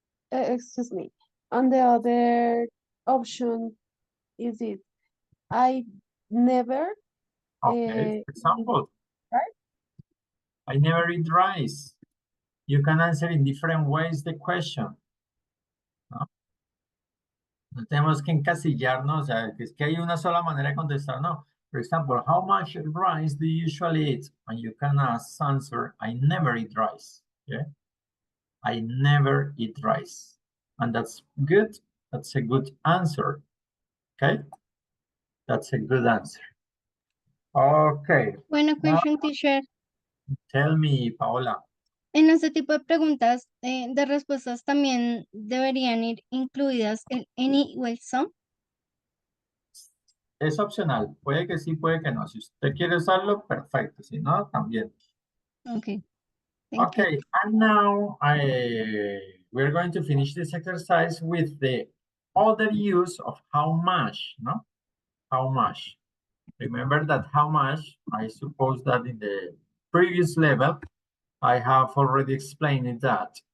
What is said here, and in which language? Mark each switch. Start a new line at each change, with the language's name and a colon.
English: other, excuse me, on the other option, is it I never okay, for example, right? I never eat rice. You can answer in different ways the question.
Spanish: No tenemos que encasillarnos, o sea, que es que hay una sola manera de contestar, no.
English: For example, how much rice do you usually eat? And you can answer, I never eat rice. Okay? I never eat rice. And that's good. That's a good answer. Okay? That's a good answer. Okay. Buena question, teacher. Tell me, Paola.
Spanish: En este tipo de preguntas, de respuestas también deberían ir incluidas el any o el some. Es opcional. Puede que sí, puede que no. Si usted quiere usarlo, perfecto. Si no, también.
English: Okay. Thank you. Okay, and now we're going to finish this exercise with the other use of how much, no? How much. Remember that how much, I suppose that in the previous level, I have already explained it that.